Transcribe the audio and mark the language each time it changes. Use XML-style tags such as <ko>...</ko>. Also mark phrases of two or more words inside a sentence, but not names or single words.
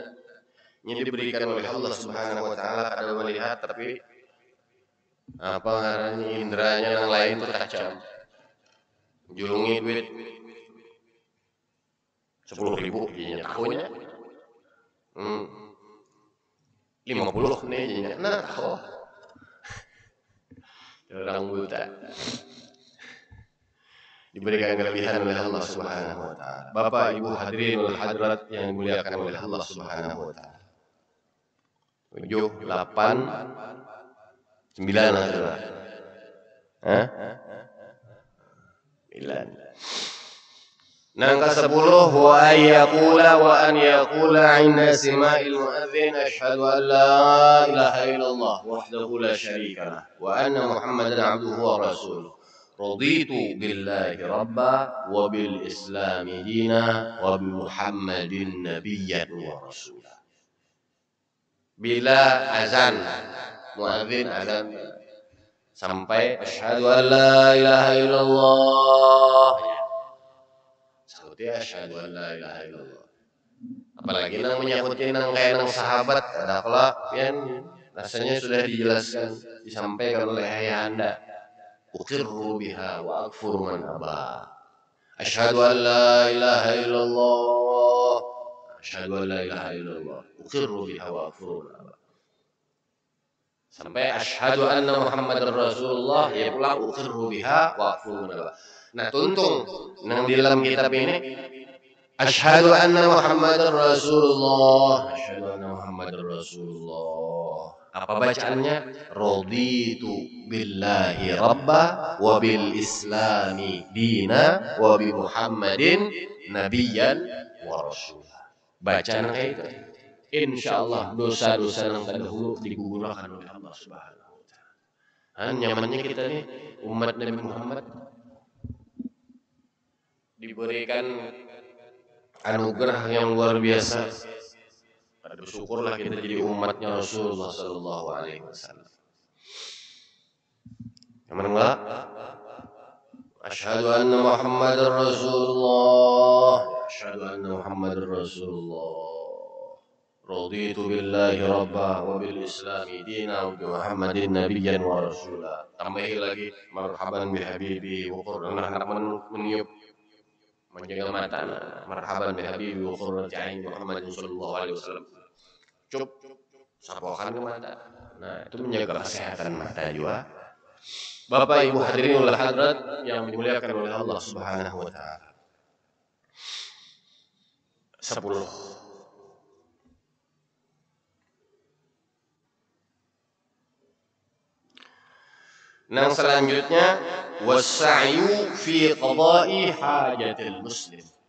<bjn>Ini diberikan oleh Allah</bjn> <ar>سبحانه وتعالى</ar> <bjn>kada melihat tapi apa ngarannya indranya yang lain tuh tajam. Julungi duit 10.000 jadinya tahunnya 50 nih jadinya nah tahu orang buta diberikan kelebihan oleh Allah</bjn> <ar>سبحانه وتعالى.</ar> <bjn>Bapak Ibu</bjn> <ar>الحاضرين والحاضرات</ar> <bjn>yang dimuliakan oleh Allah</bjn> <ar>سبحانه وتعالى.</ar> <bjn>7, 8, 9 adalah. Hah? 9. Nang ke-10</bjn> <ar>وأن يقول عند سماع المؤذن أشهد أن لا إله إلا الله وحده لا شريك له وأن محمدا عبده ورسوله. رضيت بالله ربا وبالإسلام دينا وبمحمد نبيا ورسولا.</ar> <bjn>Bila azan muadzin azan sampai</bjn> <ar>أشهد أن لا إله إلا الله. صوتي أشهد أن لا إله إلا الله.</ar> <bjn>Apalagi nang menyakuti nang kayak nang sahabat ada kelak pian rasanya sudah dijelaskan disampaikan oleh ayahanda.</bjn> <ar>أقر بها وأكفر من أبى. أشهد أن لا إله إلا الله. أشهد أن لا إله إلا الله. أقر بها وأكفر من أبى. Sampai أشهد أن محمدا رسول الله</ar> <bjn>ya pula</bjn> <ar>أقر بها وأكفر من أبى.</ar> <bjn>Nah, tuntung nang di dalam kitab ini</bjn> <ar>أشهد أن محمدا رسول الله. أشهد أن محمدا رسول الله.</ar> <bjn>Apa bacaannya?</bjn> <ar>رضيت بالله ربا وبالإسلام دينا وبمحمد نبيا ورسولا.</ar> <bjn>Bacaan kayak itu. Insyaallah dosa-dosa yang terdahulu digugurkan oleh Allah</bjn> <ar>سبحانه وتعالى.</ar> <bjn>Nyamannya kita nih umat Nabi Muhammad diberikan anugerah yang luar biasa. Bersyukurlah kita jadi umatnya Rasulullah</bjn> <ar>صلى الله عليه وسلم.</ar> <bjn>Aman enggak?</bjn> <ar>أشهد أن محمد رسول الله أشهد أن محمد رسول الله رضيت بالله ربا وبالإسلام دينا وبمحمد نبيا ورسولا.</ar> <bjn>Tambahi lagi</bjn> <ar>مرحبا بحبيبي وقرة</ar> <bjn>meniup menjaga mata</bjn> <ar>مرحبا بحبيبي وقرة عيني محمد صلى الله عليه وسلم.</ar> <bjn>Cup sapokan ke mata. Nah, itu menjaga kesehatan mata juga. Bapak Ibu</bjn> <ar>الحاضرين والحاضرات</ar> <bjn>yang dimuliakan oleh Allah</bjn> <ar>سبحانه وتعالى.</ar> <bjn>10. Nang selanjutnya</bjn> <ar>والسعي في قضاء حاجة المسلم.</ar>